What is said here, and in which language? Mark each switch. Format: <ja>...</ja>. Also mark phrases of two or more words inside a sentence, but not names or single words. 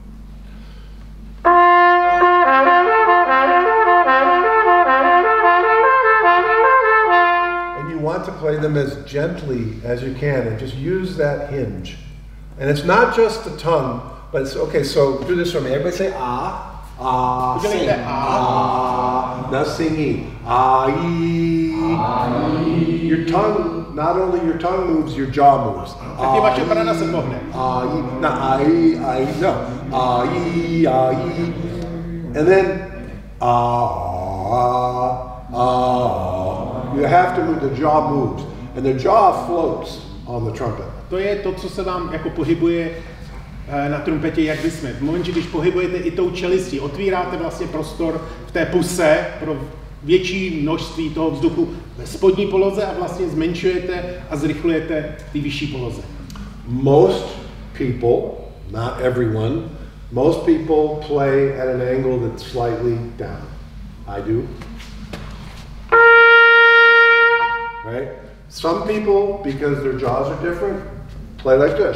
<en>And you want to play them as gently as you can and just use that hinge. And it's not just the tongue, But it's, okay, so do this for me. Everybody say ah. Ah, sing. Ah. Now sing e. Ah, e. Your tongue, not only your tongue moves, your jaw moves.</en> <cs>Taky vaše brada se pohne.</cs> <en>Ah, e. No, ah, e, ah, e. No. Ah, e, ah, e. And then you have to move, the jaw moves. And the jaw floats on the trumpet.</en> <cs>To je to, co se vám jako pohybuje na trumpetě, jak vysmet. V momentě, když pohybujete i tou čelistí, otvíráte vlastně prostor v té puse pro větší množství toho vzduchu ve spodní poloze a vlastně zmenšujete a zrychlujete ty vyšší poloze.</cs> <en>Most people, not everyone, most people play at an angle that's slightly down. I do. Right? Some people, because their jaws are different, play like this.</en>